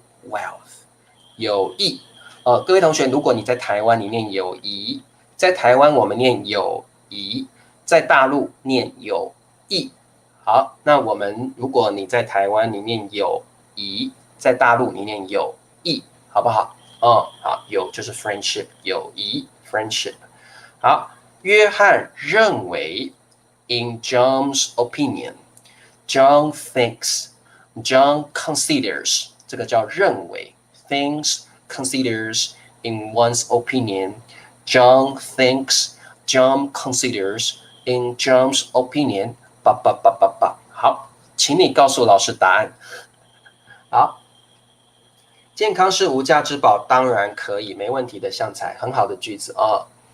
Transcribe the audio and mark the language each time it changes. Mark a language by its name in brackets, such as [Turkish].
[Chinese] wealth 友谊各位同学，如果你在台湾你念友谊，在台湾我们念友谊，在大陆念友谊。好，那我们如果你在台湾你念友谊，在大陆你念友谊，好不好？好，友就是 friendship， 友谊 friendship。好，约翰认为 [English] ，in John's opinion，John thinks，John considers， [Chinese] 这个叫认为 [English] ，thinks。Considers in one's opinion. John thinks, John considers in John's opinion. [Chinese] 好，请你告诉老师答案。好，健康是无价之宝，当然可以，没问题的，香菜，很好的句子啊。